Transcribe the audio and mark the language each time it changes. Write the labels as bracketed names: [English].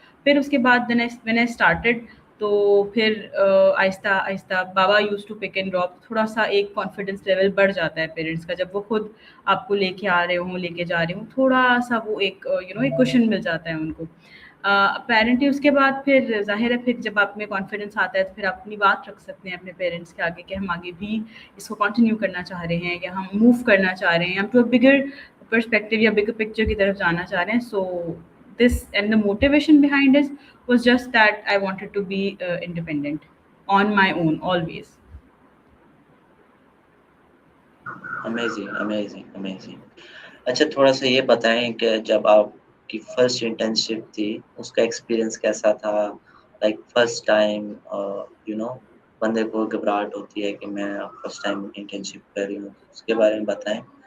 [Urdu] پھر اس کے بعد [English] when I started, [Urdu] تو پھر آہستہ آہستہ بابا [English] used to pick and drop, [Urdu] تھوڑا سا ایک کانفیڈینس لیول بڑھ جاتا ہے پیرنٹس کا جب وہ خود آپ کو لے کے آ رہے ہوں, لے کے جا رہے ہوں, تھوڑا سا وہ ایک ایک کوشن مل جاتا ہے ان کو اپیرنٹلی. اس کے بعد پھر ظاہر ہے, پھر جب آپ میں کانفیڈنس آتا ہے تو پھر آپ اپنی بات رکھ سکتے ہیں اپنے پیرنٹس کے آگے کہ ہم آگے بھی اس کو کنٹینیو کرنا چاہ رہے ہیں, یا ہم موو کرنا چاہ رہے ہیں, ہم ٹو بگر پرسپیکٹیو یا بگر پکچر کی طرف جانا چاہ رہے ہیں. [English] So this and the motivation behind it was just that I wanted to be independent on my own always. Amazing. [Urdu] اچھا, تھوڑا سا یہ بتائیں کہ جب آپ کی فرسٹ انٹرنشپ تھی اس کا ایکسپیرینس کیسا تھا؟ لائک فرسٹ ٹائم بندے کو گھبراہٹ ہوتی ہے کہ میں فرسٹ ٹائم انٹرنشپ کر رہی ہوں, اس کے بارے میں بتائیں.